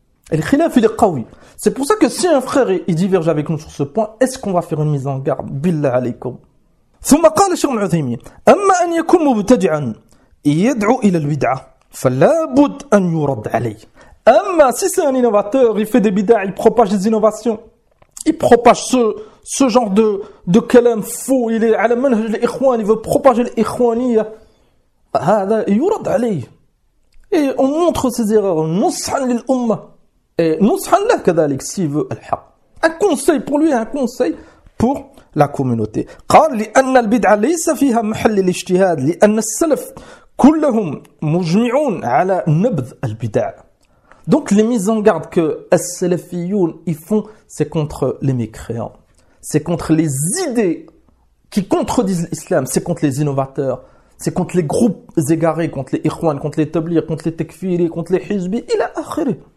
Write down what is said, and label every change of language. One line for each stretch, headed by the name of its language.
French: le khilaf il est qawi c'est pour ça que si un frère il diverge avec nous sur ce point est-ce qu'on va faire une mise en garde billah alaykoum
Arabic: ثم قال الشيخ العثيمين اما ان يكون مبتدعا يدعو الى البدعه فلا بد ان يرد عليه
French: اما si c'est un innovateur il fait des bid'ah il propage des innovations il propage ce genre de kalam faux il est
Arabic: على منهج الاخوان
French: il veut propager l'ikhwaniyya
Arabic: هذا يرد عليه
French: et on montre ses erreurs
Arabic: نصحا للامه
French: et
Arabic: نصحا له كذلك
French: s'il veut الحق un conseil pour lui un conseil pour la communauté.
Arabic: قال لأن البدعة ليس فيها محل الاجتهاد لأن السلف كلهم مجمعون على نبذ البدع.
French: Donc les mises en garde que les salafiyoun ils font c'est contre les mécréants. C'est contre les idées qui contredisent l'islam, c'est contre les innovateurs, c'est contre les groupes égarés, contre les ikhwan, contre les tablir, contre les takfiri, contre les hizbi
Arabic: الى اخره.